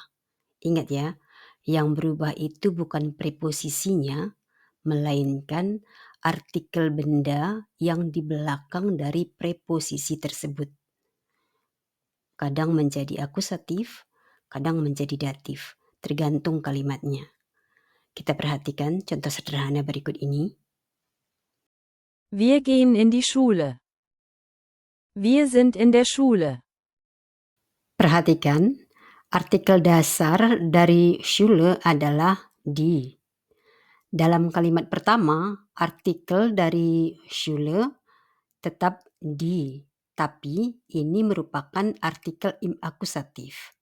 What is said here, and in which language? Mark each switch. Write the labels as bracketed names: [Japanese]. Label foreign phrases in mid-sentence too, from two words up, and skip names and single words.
[Indonesian] Ingat ya, yang berubah itu bukan preposisinya, melainkan artikel benda yang di belakang dari preposisi tersebut. Kadang menjadi akusatif, kadang menjadi datif, tergantung kalimatnya. Kita perhatikan contoh sederhana berikut ini. [German] Wir gehen in die Schule. Wir sind in der Schule. [Indonesian] Perhatikan, artikel dasar dari Schule adalah die. Dalam kalimat pertama, artikel dari Schule tetap die, tapi ini merupakan artikel [German] im akusatif.